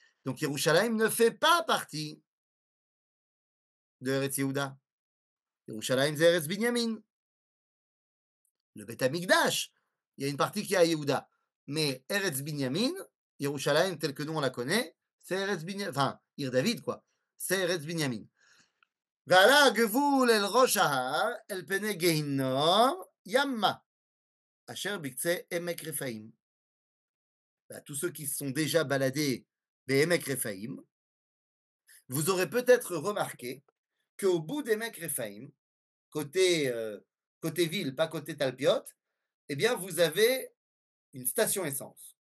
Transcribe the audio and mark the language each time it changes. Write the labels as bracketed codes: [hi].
[fr] Donc Yerushalayim ne fait pas partie de Eretz Yehuda. Yerushalayim, c'est Eretz Binyamin. Le Beth Amikdash, il y a une partie qui est à Yehuda. Mais Eretz Binyamin, Yerushalayim tel que nous on la connaît, c'est Eretz Binyamin, enfin, Ir David quoi, c'est Eretz Binyamin. [he] ועלה הגבול אל ראש ההר, אל פני גיהינום, ימה, אשר בקצה עמק רפאים. [fr] Tous ceux qui sont déjà baladés בעמק רפאים, vous aurez peut-être remarqué qu'au bout d'Emek Rephaim, côté ville, pas côté Talpiot, eh bien, vous avez une station essence.